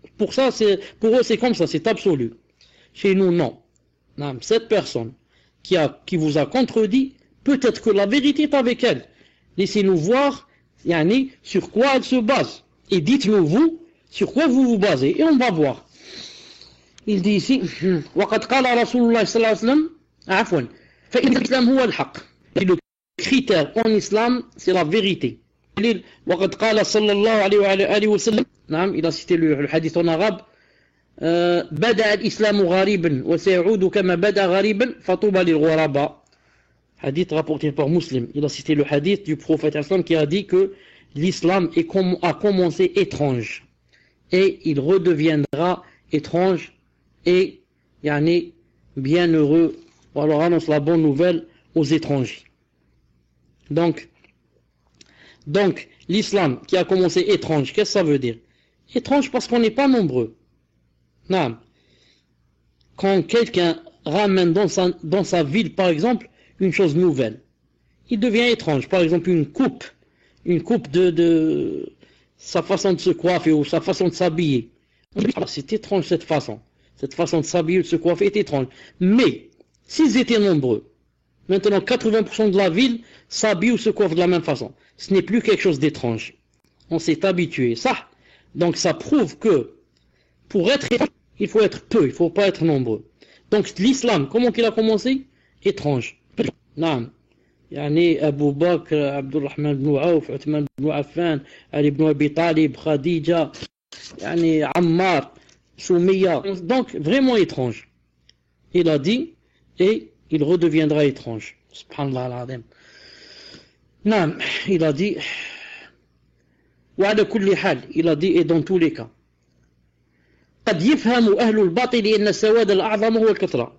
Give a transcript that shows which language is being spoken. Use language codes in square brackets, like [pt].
[fr] Pour eux, c'est comme ça, c'est absolu. Chez nous, non. Non, cette personne qui vous a contredit, peut-être que la vérité est avec elle. Laissez-nous voir, sur quoi elle se base. Et dites-nous, vous, sur quoi vous vous basez. Et on va voir. Il dit ici, [ar] وَقَدْ قَالَ رَسُولُ اللَّهِ صلى الله عليه وسلم عفوا فإن الإسلام هو الحق. [fr] Le critère en islam, c'est la vérité. [ar] وَقَدْ قَالَ صلى الله عليه وسلم, [fr] il a cité le hadith en arabe, [ar] بدأ الإسلام غريبا وسيعود كما بدأ غريبا فطوبى للغرباء. [fr] Hadith rapporté par Muslim. Il a cité le hadith du prophète qui a dit que l'islam a commencé étrange et il redeviendra étrange et bienheureux. Alors annonce la bonne nouvelle aux étrangers. Donc l'islam qui a commencé étrange, qu'est-ce que ça veut dire? Étrange parce qu'on n'est pas nombreux. Non. Quand quelqu'un ramène dans sa ville, par exemple, une chose nouvelle, il devient étrange. Par exemple, une coupe de sa façon de se coiffer ou sa façon de s'habiller. C'est étrange cette façon de s'habiller, de se coiffer est étrange. Mais s'ils étaient nombreux, maintenant 80% de la ville s'habille ou se coiffe de la même façon, ce n'est plus quelque chose d'étrange. On s'est habitué. Ça. Donc ça prouve que pour être étrange, il faut être peu, il ne faut pas être nombreux. Donc l'islam, comment il a commencé? Étrange. [ar] نعم أبو بكر عبد الرحمن بن عوف عثمان بن عفان علي بن أبي طالب خديجة عمار Soumiya. [fr] Donc vraiment étrange. Il a dit et il redeviendra étrange. Subhanallah al-azim. Non, il a dit [ar] وعلى كل حال, [fr] il a dit et dans tous les cas. [ar] قد يفهم أهل الباطل أن السواد الأعظم هو الكثرة.